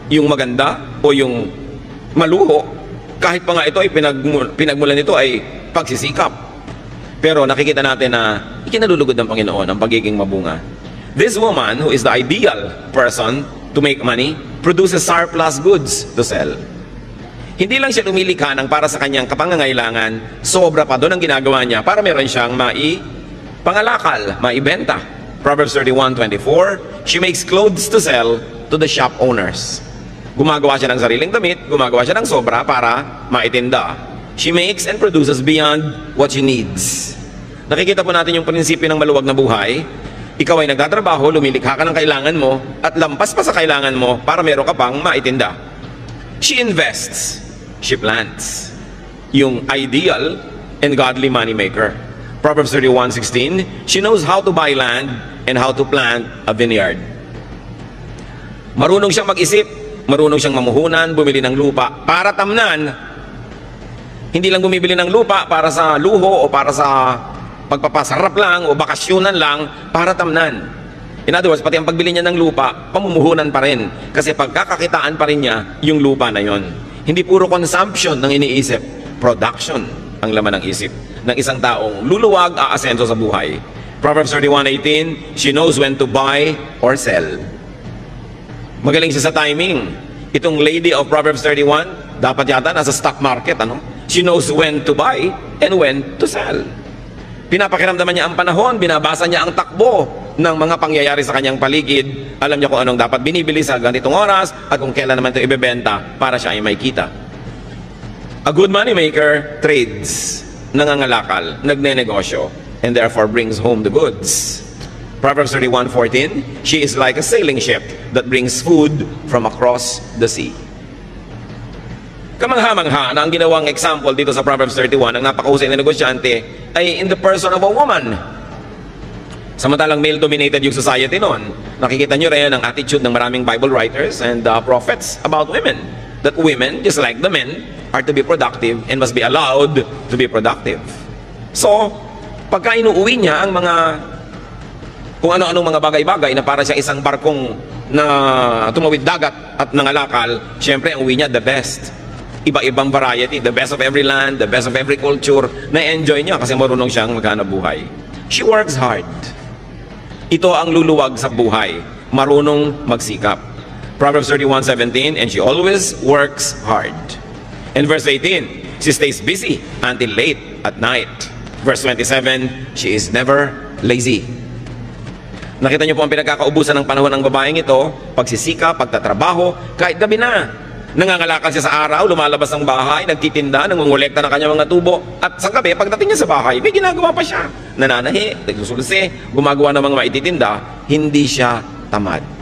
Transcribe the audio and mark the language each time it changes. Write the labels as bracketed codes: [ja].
[tl] Yung maganda o yung maluho, kahit pa nga ito ay pinagmulan nito ay pagsisikap. Pero nakikita natin na ikinalulugod ng Panginoon ang pagiging mabunga. [en] This woman, who is the ideal person to make money, produces surplus goods to sell. [tl] Hindi lang siya lumilikha ng para sa kanyang kapangangailangan, sobra pa doon ang ginagawa niya para meron siyang pangalakal, maibenta. [en] Proverbs 31:24, she makes clothes to sell to the shop owners. [tl] Gumagawa siya ng sariling damit, gumagawa siya ng sobra para maitinda. [en] She makes and produces beyond what she needs. [tl] Nakikita po natin yung prinsipyo ng maluwag na buhay. Ikaw ay nagtatrabaho, lumilikha ka ng kailangan mo, at lampas pa sa kailangan mo para meron ka pang maitinda. [en] She invests, she plants. Yung ideal and godly moneymaker. Proverbs 31:16, she knows how to buy land and how to plant a vineyard. [tl] Marunong siyang mag-isip, marunong siyang mamuhunan, bumili ng lupa para tamnan. Hindi lang bumibili ng lupa para sa luho o para sa pagpapasarap lang o bakasyonan lang, para tamnan. [en] In other words, [tl] pati ang pagbili niya ng lupa, pamumuhunan pa rin. Kasi pagkakakitaan pa rin niya yung lupa na yon. Hindi puro consumption ng iniisip, production ang laman ng isip ng isang taong luluwag, aasenso sa buhay. [en] Proverbs 31:18, she knows when to buy or sell. [tl] Magaling siya sa timing. Itong lady of Proverbs 31, dapat yata nasa stock market, ano? [en] She knows when to buy and when to sell. [tl] Pinapakiramdaman niya ang panahon, binabasa niya ang takbo ng mga pangyayari sa kanyang paligid. Alam niya kung anong dapat binibili sa ganitong oras at kung kailan naman ito ibebenta para siya ay may kita. [en] A good moneymaker trades, [tl] nangangalakal, nagnenegosyo, [en] and therefore brings home the goods. Proverbs 31:14, she is like a sailing ship that brings food from across the sea. [tl] Kamangha-mangha na ang ginawang example dito sa Proverbs 31 ng napakahusay na negosyante ay [en] in the person of a woman. [tl] Samantalang male-dominated yung society noon, nakikita nyo rin ang attitude ng maraming [en] Bible writers and prophets about women. That women, just like the men, are to be productive and must be allowed to be productive. [tl] So, pagka inuuwi niya ang mga kung ano-anong mga bagay-bagay na para siya isang barkong na tumawid dagat at nangalakal, syempre ang uwi niya [en] the best. [tl] Iba-ibang variety, [en] the best of every land, the best of every culture, [tl] na-enjoy niya kasi marunong siyang maghanap buhay. [en] She works hard. [tl] Ito ang luluwag sa buhay, marunong magsikap. [en] Proverbs 31:17, and she always works hard. And verse 18, she stays busy until late at night. Verse 27, she is never lazy. [tl] Nakita niyo po ang pinagkakaubusan ng panahon ng babaeng ito, pagsisika, pagtatrabaho, kahit gabi na. Nangangalakal siya sa araw, lumalabas ng bahay, nagtitinda, nangungulekta ng kanyang mga tubo. At sa gabi, pagdating niya sa bahay, may ginagawa pa siya. Nananahi, nagsusulse, gumagawa ng mga maititinda, hindi siya tamad.